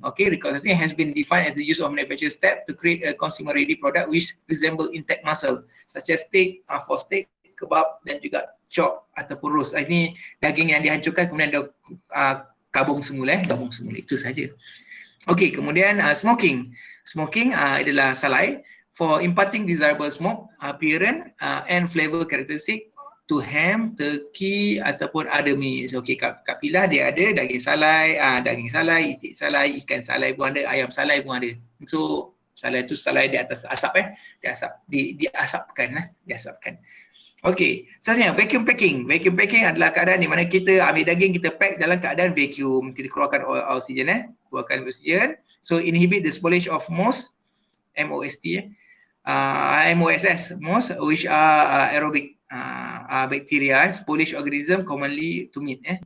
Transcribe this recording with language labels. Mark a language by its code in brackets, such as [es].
[en] Okay, reconstructing has been defined as the use of manufacturing step to create a consumer ready product which resemble intact muscle, such as steak, for steak, kebab [ms] dan juga [en] chop ataupun roast. [ms] Ini daging yang dihancurkan kemudian dia gabung semula, itu saja. [en] Okey, [ms] kemudian [en] smoking. Smoking [ms] adalah salai [en] for imparting desirable smoke, appearance and flavor characteristic to ham, turkey ataupun other meats. [ms] Okey, kat Pilah dia ada daging salai, itik salai, ikan salai pun ada, ayam salai pun ada. So Salai tu salai di atas asap diasapkan. Okey, seterusnya vacuum packing. Vacuum packing adalah keadaan di mana kita ambil daging, kita pack dalam keadaan vacuum. Kita keluarkan oksigen keluarkan oksigen. [en] So inhibit the spoilage of moss, MOST MOSS, moss, which are aerobic bacteria, spoilage organism commonly to meat.